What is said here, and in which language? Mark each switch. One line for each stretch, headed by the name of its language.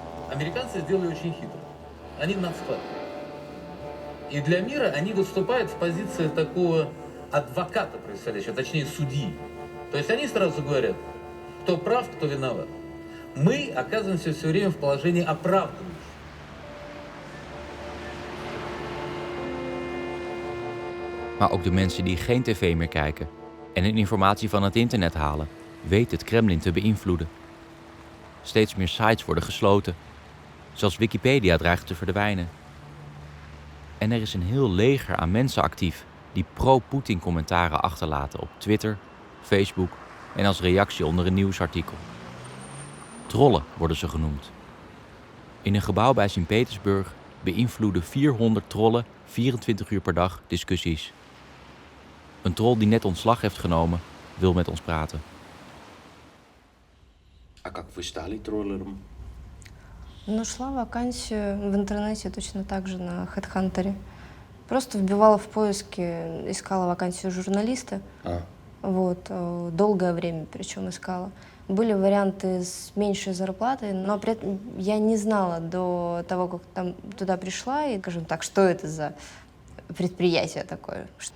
Russian: Американцы сделали очень хитро. Они навпаки. И для мира они выступают в позиции такого адвоката происходящего, точнее судьи. То есть они сразу говорят, кто прав, кто виноват. Мы оказываемся все время в положении оправданных.
Dutch: Maar ook de mensen die geen tv meer kijken en hun informatie van het internet halen, weten het Kremlin te beïnvloeden. Steeds meer sites worden gesloten. Zelfs Wikipedia dreigt te verdwijnen. En er is een heel leger aan mensen actief die pro-Poetin commentaren achterlaten op Twitter, Facebook en als reactie onder een nieuwsartikel. Trollen worden ze genoemd. In een gebouw bij Sint-Petersburg beïnvloeden 400 trollen 24 uur per dag discussies. Een troll die net ontslag heeft genomen, wil met ons praten.
Russian: А как вы стали троллером? Нашла вакансию в интернете точно так же на HeadHunter. Просто вбивала в поиске, искала вакансию журналиста. Вот, долгое время причем искала. Были варианты с меньшей зарплатой, но при этом я не знала до того, как там туда пришла, и, скажем так, что это за предприятие такое.